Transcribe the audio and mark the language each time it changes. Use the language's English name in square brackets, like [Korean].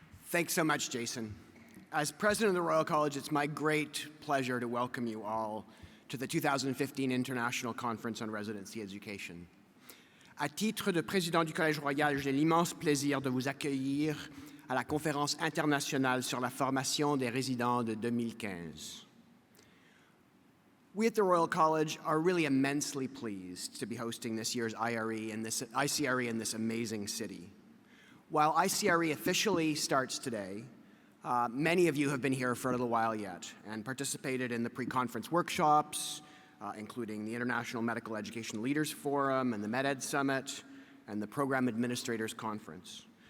[English] Thanks so much, Jason. As president of the Royal College, it's my great pleasure to welcome you all to the 2015 International Conference on Residency Education. [French] À titre de président du Collège Royal, j'ai l'immense plaisir de vous accueillir à la conférence internationale sur la formation des résidents de 2015. [English] We at the Royal College are really immensely pleased to be hosting this year's ICRE in this amazing city. While ICRE officially starts today, many of you have been here for a little while yet and participated in the pre-conference workshops, including the International Medical Education Leaders Forum and the MedEd Summit and the Program Administrators Conference.